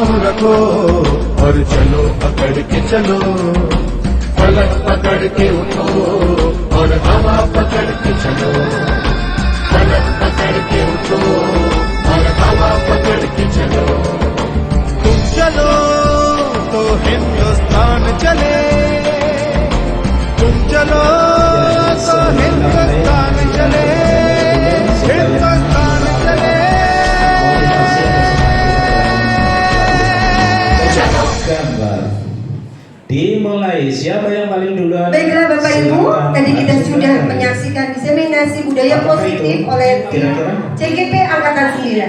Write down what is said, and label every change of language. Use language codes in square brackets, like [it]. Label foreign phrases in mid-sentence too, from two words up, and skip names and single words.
[hi] रखो और चलो पकड़ के चलो, फलक पकड़ के उठो और हवा पकड़ के चलो, फलक पकड़ के उठो और हवा पकड़ के चलो। तुम चलो तो हिंदुस्तान चले, तुम चलो तो हिंदुस्तान चले, हिंदुस्तान चले। [id] Gambar dimulai. Siapa yang paling duluan? Baiklah Bapak Ibu, Silakan. tadi kita sudah menyaksikan diseminasi budaya positif oleh Kira-kira? CGP Angkatan 9.